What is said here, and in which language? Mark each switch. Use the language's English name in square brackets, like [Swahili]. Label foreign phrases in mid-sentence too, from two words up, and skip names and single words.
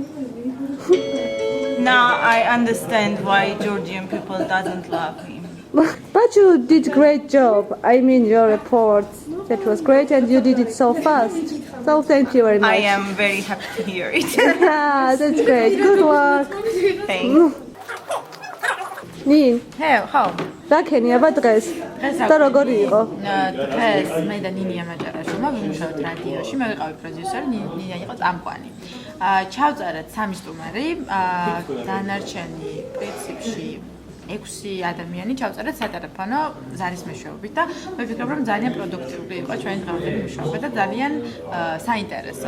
[English] Now I understand why Georgian people doesn't love him. But you did great job. I mean, your report, that was great, and you did it so fast. So thank you very much. I am very happy to hear it. Yeah, that's great. Good work. Thanks. Nini, How? [Georgian] რა ქენიაბა დღეს? და როგორი იყო? დღეს მე და ნინია მაჭარაშვილმა ვიმუშავეთ რადიოში, მე ვიყავი პროდიუსერი, ნინია იყო წამყვანი. ჩავწერეთ 3 სტუმარი, დანარჩენი პრინციპში 6 ადამიანი ჩავწერეთ სატელეფონო ზარის მეშვეობით და მე ვფიქრობ, რომ ძალიან პროდუქტიული იყო ჩვენი დღევანდელი მუშაობა და ძალიან საინტერესო.